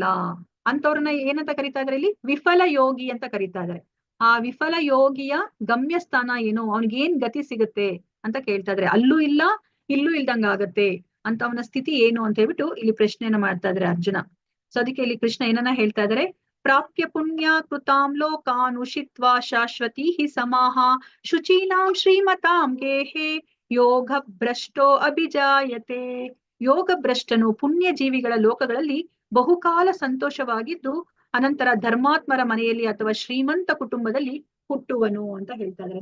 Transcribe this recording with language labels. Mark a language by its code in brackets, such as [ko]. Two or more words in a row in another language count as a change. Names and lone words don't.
[kn] ಅಂತವ್ರನ್ನ ಏನಂತ ಕರೀತಾ ಇದಾರೆ ಇಲ್ಲಿ, ವಿಫಲ ಯೋಗಿ ಅಂತ ಕರೀತಾ ಇದಾರೆ. ಆ ವಿಫಲ ಯೋಗಿಯ ಗಮ್ಯಸ್ಥಾನ ಏನು, ಅವನಿಗೆ ಏನ್ ಗತಿ ಸಿಗುತ್ತೆ ಅಂತ ಕೇಳ್ತಾ ಇದಾರೆ. ಅಲ್ಲೂ ಇಲ್ಲ ಇಲ್ಲೂ ಇಲ್ದಂಗ ಆಗತ್ತೆ ಅಂತ ಅವನ ಸ್ಥಿತಿ ಏನು ಅಂತ ಹೇಳ್ಬಿಟ್ಟು ಇಲ್ಲಿ ಪ್ರಶ್ನೆಯನ್ನ ಮಾಡ್ತಾ ಇದಾರೆ ಅರ್ಜುನ. ಸೊ ಅದಕ್ಕೆ ಇಲ್ಲಿ ಕೃಷ್ಣ ಏನನ್ನ ಹೇಳ್ತಾ ಇದಾರೆ, [sa] ಪ್ರಾಪ್ಯ ಪುಣ್ಯ ಕೃತಾಂ ಲೋಕಾನ್ ಉಷಿತ್ವಾ ಶಾಶ್ವತಿ ಹಿ ಸಮಾಹ ಶುಚೀನಾಂ ಶ್ರೀಮತಾಂ ಗೇಹೆ ಯೋಗ ಭ್ರಷ್ಟೋ ಅಭಿಜಾಯತೆ. [kn] ಯೋಗ ಭ್ರಷ್ಟನು ಪುಣ್ಯ ಜೀವಿಗಳ ಲೋಕಗಳಲ್ಲಿ ಬಹುಕಾಲ ಸಂತೋಷವಾಗಿದ್ದು ಅನಂತರ ಧರ್ಮಾತ್ಮರ ಮನೆಯಲ್ಲಿ ಅಥವಾ ಶ್ರೀಮಂತ ಕುಟುಂಬದಲ್ಲಿ ಹುಟ್ಟುವನು ಅಂತ ಹೇಳ್ತಾ ಇದಾರೆ.